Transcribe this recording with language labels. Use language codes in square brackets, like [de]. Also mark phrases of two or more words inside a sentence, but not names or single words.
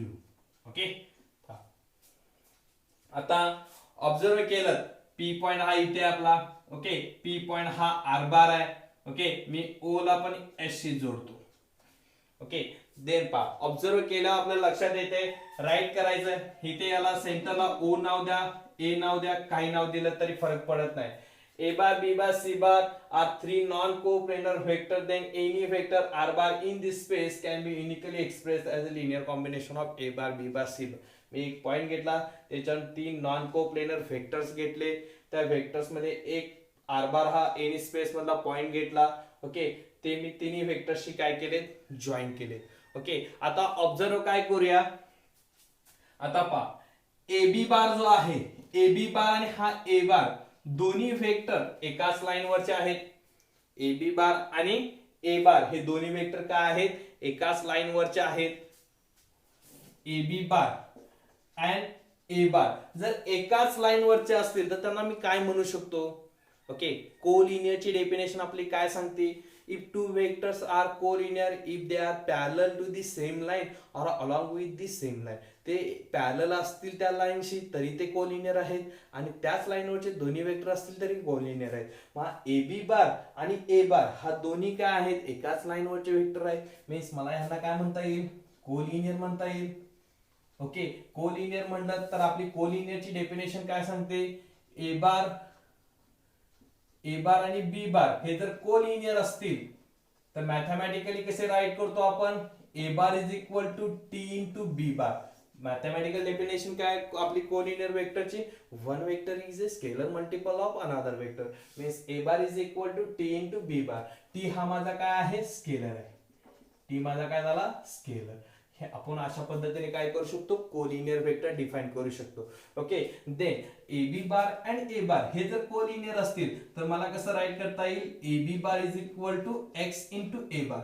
[mr] ओके आता ऑब्झर्व केलं [en] P point [mr] हा इथे आपला. ओके [en] P point [mr] हा [en] R bar [mr] आहे. ओके मी ओ ला पण एस शी जोडतो. [en] okay then [mr] पा ऑब्झर्व केलं आपल्याला लक्षात येते राईट करायचं इथे, याला सेंटरला ओ नाव द्या, ए नाव द्या, काही नाव दिलं तरी फरक पडत नाही. [en] A bar, B bar, C bar are three non-coplanar vectors. Then any vector R bar in this space can be uniquely expressed as a linear combination of A bar, B bar, C bar. [mr] मी एक पॉइंट घेतला त्याच्यात तीन [en] non coplanar vectors [mr] घेतले, त्या व्हेक्टर्स मध्ये एक [en] R bar [mr] हा [en] any space [mr] मधला पॉइंट घेतला. ओके ते मी तिन्ही व्हेक्टर्सशी काय केले, जॉईन केले. ओके आता ऑब्झर्व काय करूया, आता पहा [en] A B bar [mr] जो आहे, [en] A B bar [mr] आणि हा [en] A bar [mr] दोन्ही वेक्टर एकाच लाईन वरचे आहेत. [en] A B bar [mr] आणि [en] A bar [mr] हे दोन्ही वेक्टर काय आहेत, एकाच लाईन वरचे आहेत. [en] A B bar and A bar [mr] जर एकाच लाईन वरचे असतील तर त्यांना मी काय म्हणू शकतो. ओके कोलिनियरची डेफिनेशन आपली काय सांगते, [en] if two vectors are collinear if they are parallel to the same line or along with the same line. [mr] ते पॅरलल असतील त्या लाईनशी तरी ते कोलिनियर आहेत आणि त्याच लाईनवरचे दोन्ही वेक्टर असतील तरी कोलिनियर आहेत. मग [en] A B bar [mr] आणि [en] A bar [mr] हा दोन्ही काय आहेत, एकाच लाईनवरचे वेक्टर आहेत. मीन्स मला ह्यांना काय म्हणता येईल, कोलिनियर म्हणता येईल. ओके कोलिनियर म्हणलं तर आपली कोलिनियरची डेफिनेशन काय सांगते, [en] A bar [mr] आणि [en] B bar [mr] हे जर कोलिनियर असतील तर मॅथमॅटिकली कसे राईट करतो आपण, [en] A bar is equal to T into B bar. mathematical definition [mr] काय आपली कोलिनियर वेक्टरची, [en] one vector is a scalar multiple of another vector. means A bar is equal to T into B bar. [mr] टी हा माझा काय आहे, स्केलर आहे. टी माझा काय झाला, स्केलर. हे आपण अशा पद्धतीने काय करू शकतो, [en] collinear vector [mr] डिफाइन करू शकतो. [en] okay then A B bar and A bar [mr] हे जर कोलिनियर असतील तर मला कसं राईट करता येईल, [en] A B bar is equal to X into A bar.